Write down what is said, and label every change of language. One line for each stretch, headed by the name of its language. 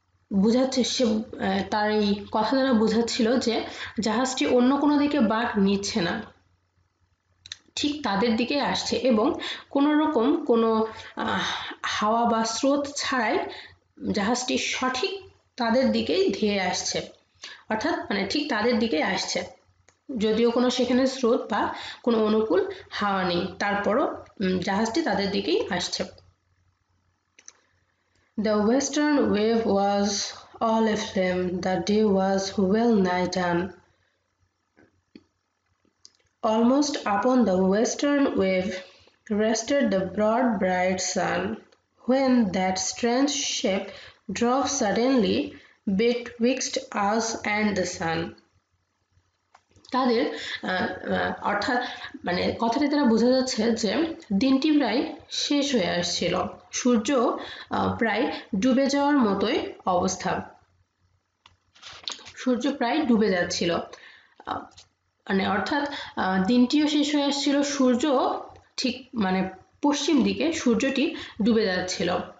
Bangla: বুঝাচ্ছে সে, তার এই কথা দ্বারা বোঝাচ্ছিল যে জাহাজটি অন্য কোনো দিকে বাঁক নিচ্ছে না, ঠিক তাদের দিকে আসছে এবং কোনো রকম কোনো হাওয়া বা স্রোত ছাড়াই জাহাজটি সঠিক তাদের দিকেই ধেয়ে আসছে, অর্থাৎ মানে ঠিক তাদের দিকেই আসছে। যদিও কোনো সেখানে স্রোত বা কোনো অনুকূল হাওয়া নেই, তারপরও জাহাজটি তাদের দিকেই আসছে।
English: The western wave was all aflame, the day was well nigh done. Almost upon the western wave rested the broad bright sun, when that strange shape drove suddenly betwixt us and the sun.
Bangla: তাদের অর্থাৎ মানে কথাটি দ্বারা বোঝা যাচ্ছে যে দিনটি প্রায় শেষ হয়ে আসছিল, সূর্য প্রায় ডুবে যাওয়ার মতোই অবস্থা, সূর্য প্রায় ডুবে যাচ্ছিল, মানে অর্থাৎ দিনটিও শেষ হয়ে আসছিল, সূর্য ঠিক মানে পশ্চিম দিকে সূর্যটি ডুবে যাচ্ছিল।